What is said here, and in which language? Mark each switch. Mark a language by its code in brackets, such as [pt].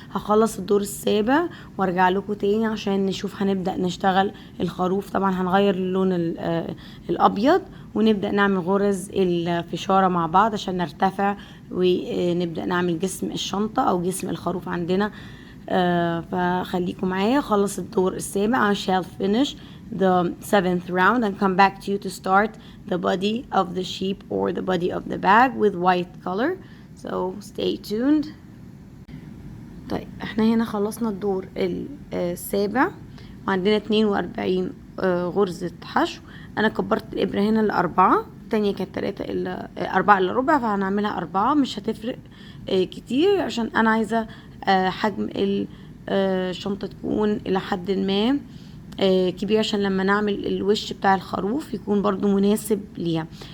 [ar] هخلص الدور السابع وارجع لكم تاني عشان نشوف هنبدأ نشتغل الخروف. طبعا هنغير اللون الابيض ونبدأ نعمل غرز الفشارة مع بعض عشان نرتفع ونبدأ نعمل جسم الشنطة او جسم الخروف عندنا. فخليكم معايا. خلص الدور السابع. [en] I shall finish the 7th round and come back to you to start the body of the sheep or the body of the bag with white color. So stay tuned. [ar] طيب احنا هنا خلصنا الدور السابع وعندنا 42 غرزة حشو. انا كبرت الابرة هنا ل4، التانية كانت 4 الا ربع، فهنعملها 4. مش هتفرق كتير عشان انا عايزة حجم الشنطة تكون الى حد ما كبير عشان لما نعمل الوش بتاع الخروف يكون برضو مناسب ليها.